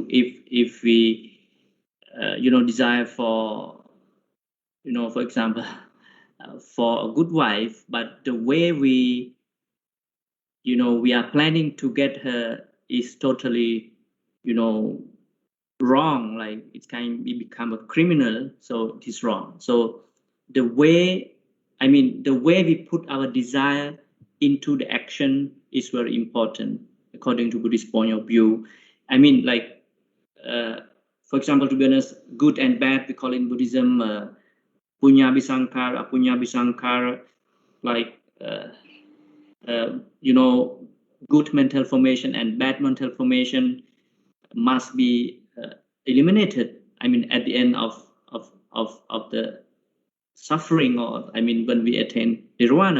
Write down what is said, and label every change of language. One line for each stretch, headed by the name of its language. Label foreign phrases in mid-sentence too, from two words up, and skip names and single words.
English: If we desire for, for example, for a good wife, but the way we are planning to get her is totally wrong, like it become a criminal, so it is wrong. So the way we put our desire into the action is very important according to Buddhist point of view. For example, to be honest, good and bad, we call in Buddhism
Pali: punya bisankara, apunya bisankara,
English: like good mental formation and bad mental formation must be eliminated. At the end of the suffering, or when we attain nirvana.